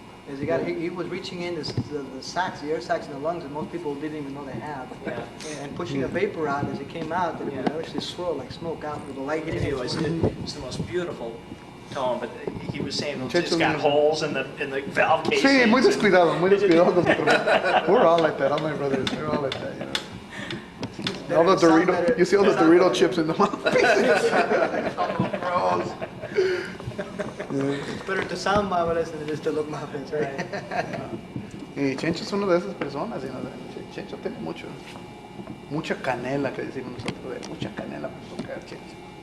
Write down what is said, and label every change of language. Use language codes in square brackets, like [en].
[en] As he was reaching in the sacs, the air sacs in the lungs that most people didn't even know they have. Yeah. And pushing the vapor out as it came out, that it would actually swirl like smoke out with the light hitting It was the most beautiful tone, but he was saying it's Chencho got was- holes in the valve casing. [es] Sí, muy descuidado, muy descuidado con su trompeta. [en] We're all like that, all my brothers, we're all like that, you know. All the Dorito, you see all the Dorito chips in the mouth. Gross. It's better to sound marvelous than it is to look marvelous, right? [es] Y Chencho es una de esas personas, [en] you know, [es] Chencho tiene mucha canela, que decimos nosotros, mucha canela para tocar Chencho.